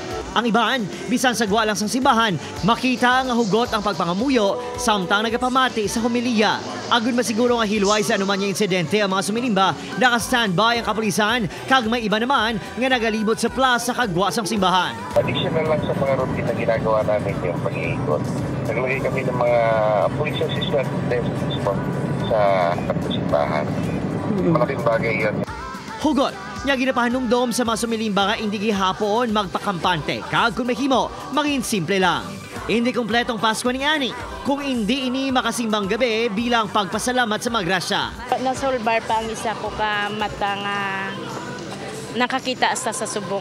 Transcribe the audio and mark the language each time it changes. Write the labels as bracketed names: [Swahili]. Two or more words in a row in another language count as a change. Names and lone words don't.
[Hiligaynon] Ang iban, bisan sa gwa lang sang simbahan, makita nga hugot ang pagpangamuyo samtang nagapamati sa homilya. Agun masiguro nga hilway sa anuman yung insidente ang mga sumilimba, naka-standby ang kapulisan, kag may iba naman nga nagalibot sa plaza kagwa sang simbahan. [Filipino] Additional lang sa mga routine na ginagawa namin yung pag-iikot. Naglagay kami ng mga [English] police assistant desks [Filipino] sa simbahan. Malaking bagay yun. [Hiligaynon] Hugot, niya ginapahanungdom sa mga sumilimba nga hindi gihapon magpakampante. Kag kung mahimo, maging simple lang. Hindi kompletong Pasko ni Ani kung hindi ini makasimbang gabi bilang pagpasalamat sa magrasya. Nasolbar pa ang isa ko ka mata nga nakakita sa subong.